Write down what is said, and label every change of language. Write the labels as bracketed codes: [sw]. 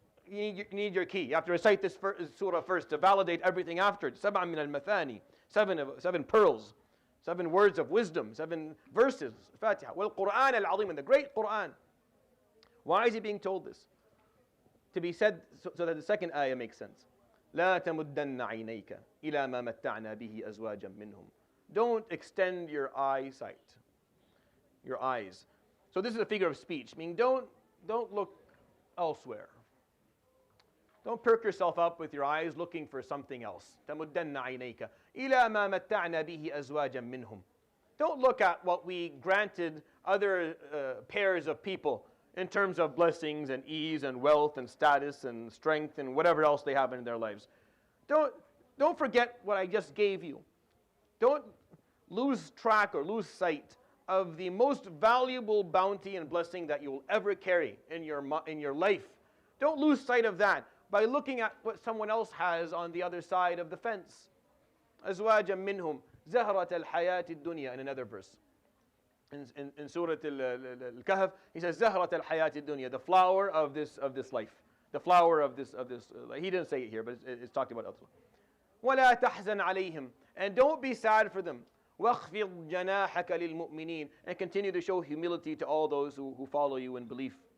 [en] you need your key. You have to recite this surah first to validate everything after it. [ar] سبع من المثاني, [en] seven pearls, 7 words of wisdom, 7 verses. Fatiha. [ar] وَالْقُرْآنَ الْعَظِيمِ, [en] and the great Qur'an. Why is he being told this? To be said so that the second ayah makes sense. [ar] لا تمدن عينيك إلى ما متعنا به أزواجا منهم. [en] Don't extend your eyesight, your eyes. So this is a figure of speech, meaning don't look elsewhere. Don't perk yourself up with your eyes looking for something else. [ar] تمدن عينيك إلى ما متعنا به أزواجا منهم. [en] Don't look at what we granted other pairs of people in terms of blessings and ease and wealth and status and strength and whatever else they have in their lives. Don't forget what I just gave you. Don't lose track or lose sight of the most valuable bounty and blessing that you will ever carry in your life. Don't lose sight of that by looking at what someone else has on the other side of the fence. [ar] أزواجا منهم زهرة الحياة الدنيا, [en] in another verse. In surat Al-Kahf, he says [ar] زهرة الحياة الدنيا, [en] the flower of this life, the flower of this. He didn't say it here, but it's talked about elsewhere. [ar] ولا تحزن عليهم, [en] and don't be sad for them. [ar] واخفض جناحك للمؤمنين, [en] and continue to show humility to all those who follow you in belief.